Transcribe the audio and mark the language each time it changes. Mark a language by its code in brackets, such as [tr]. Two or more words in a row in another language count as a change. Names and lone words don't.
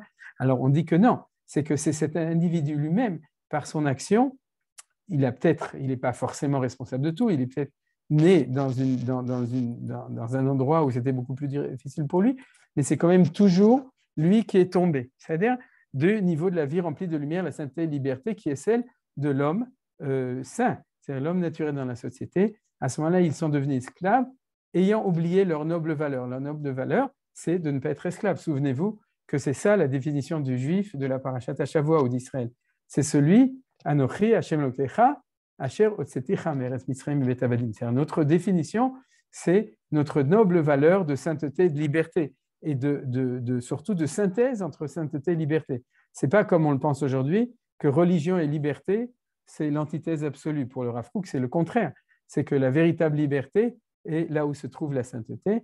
[fr] Alors, on dit que non, c'est que c'est cet individu lui-même, par son action, il n'est pas forcément responsable de tout, il est peut-être né dans un endroit où c'était beaucoup plus difficile pour lui, mais c'est quand même toujours lui qui est tombé, c'est-à-dire du niveau de la vie remplie de lumière, la sainteté et la liberté qui est celle de l'homme saint, c'est-à-dire l'homme naturel dans la société. À ce moment-là, ils sont devenus esclaves, ayant oublié leur noble valeur. Leur noble valeur, c'est de ne pas être esclave. Souvenez-vous que c'est ça la définition du juif de la [he] פרשת שבוע [fr] ou d'Israël. C'est celui, [he] אנכי השם אלוקיך, אשר הוצאתיך מארץ מצרים בית עבדים. [fr] C'est notre définition, c'est notre noble valeur de sainteté et de liberté, et surtout de synthèse entre sainteté et liberté. Ce n'est pas comme on le pense aujourd'hui, que religion et liberté, c'est l'antithèse absolue. Pour le Rav Kook, c'est le contraire. C'est que la véritable liberté et là où se trouve la sainteté.